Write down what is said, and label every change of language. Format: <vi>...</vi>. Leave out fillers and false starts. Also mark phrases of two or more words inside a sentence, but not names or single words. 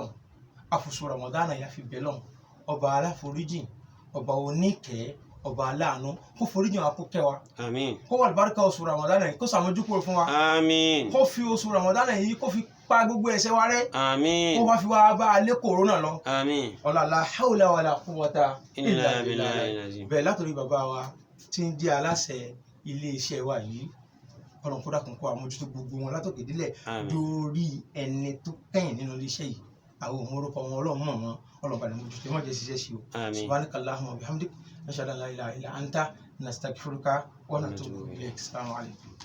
<yo>àfòsù Ramadan yà fi bẹ̀lọ́n ọba aláforíjì ọba oníkẹ́ ọba aláàánú kó foríjì wa kó kẹ́ wa àmín kó wà lùbáríkà oṣù Ramadan yìí kó ṣàmójúkúrò fún wa àmín kó fi oṣù Ramadan yìí kó fi pa gbogbo ẹ̀ṣẹ̀ wa rẹ́ àmín kó wá fi wá bá alẹ́ kòrónà lọ àmín ọ̀là</yo> <ar>لا حول ولا قوة إلا بالله</ar> <yo>bẹ́ẹ̀ látòrí bàbá wa tí ń jẹ́ aláṣẹ iléeṣẹ́ wa yìí ọlọ́run kó dákun kó àmójútó gbogbo wọn látòkè délẹ̀ Àmín. lórí ẹni tó kẹ́yìn nínú iléeṣẹ́ yìí àwọn òmùrúkọ wọn ọlọ́run mọ̀ wọn ọlọ́run bá ní mójútó má jẹ́ ṣiṣẹ́ sí o Àmín.</yo> <ar>سبحانك اللهم وبحمدك نشهد أن لا إله إلا أنت نستغفرك ونتوب إليك. السلام عليكم.</ar>